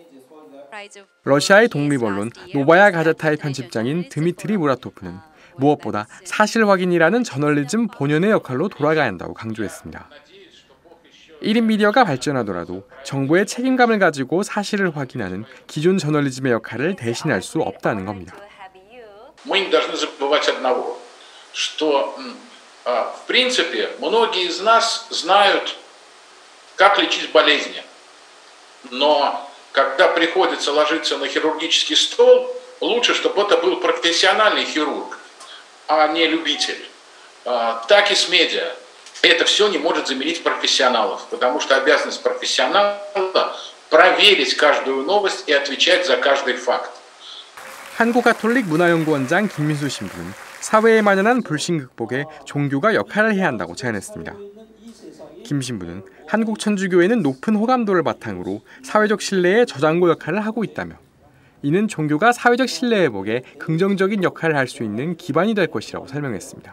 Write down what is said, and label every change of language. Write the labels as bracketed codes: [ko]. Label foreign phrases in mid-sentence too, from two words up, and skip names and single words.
[ko] 러시아의 독립언론 노바야 가제타의 편집장인 드미트리 무라토프는 무엇보다 사실 확인이라는 저널리즘 본연의 역할로 돌아가야 한다고 강조했습니다. 1인 미디어가 발전하더라도 정보의 책임감을 가지고 사실을 확인하는 기존 저널리즘의 역할을 대신할 수 없다는 겁니다. [ru] Мы не должны забывать одного, что в принципе многие из нас знают, как лечить болезни, но когда приходится ложиться на хирургический стол, лучше, чтобы это был профессиональный хирург, а не любитель. Так и с медиа. Это все не может заменить профессионалов, потому что обязанность профессионала проверить каждую новость и отвечать за каждый факт. [ko] 한국가톨릭문화연구원장 김민수 신부는 사회에 만연한 불신 극복에 종교가 역할을 해야 한다고 제안했습니다. 김 신부는 한국 천주교회는 높은 호감도를 바탕으로 사회적 신뢰의 저장고 역할을 하고 있다며 이는 종교가 사회적 신뢰 회복에 긍정적인 역할을 할 수 있는 기반이 될 것이라고 설명했습니다.